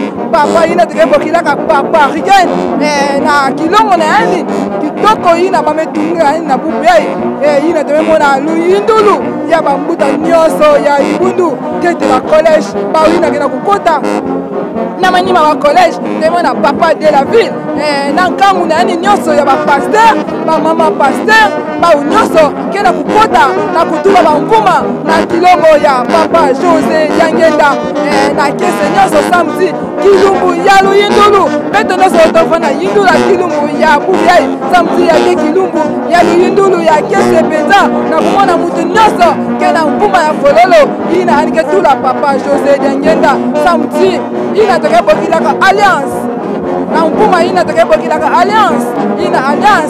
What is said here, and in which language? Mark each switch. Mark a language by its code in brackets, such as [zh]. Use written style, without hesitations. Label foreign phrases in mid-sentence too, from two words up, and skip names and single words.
[ktu] Papa yina tukebokilaka Papa Rigen na kilongo na yani kitoko yina bametunga yani na bubu yina tememona luyindulu ya bambuta nyoso ya ibundu tete la college bau yina ngena kukota na manima wa college temona Papa [fr] de la ville [ktu] na nkangu na yani nyoso ya ba pasteur ba mama pasteur bau nyoso kena kukota na kutula bambuma na kilongo ya Papa Jose Diangenda na kese nyoso samedi kilumbu ya luyindulu beto nyoso tofana yindula kilumbu ya buyai samedi ya kilumbu ya luyindulu ya kese peza na kumona mutu nyoso kena mbuma ya fololo ina hanike tula Papa Jose Diangenda samedi ina tokebokilaka alliance na mbuma ina tokebokilaka alliance ina alliance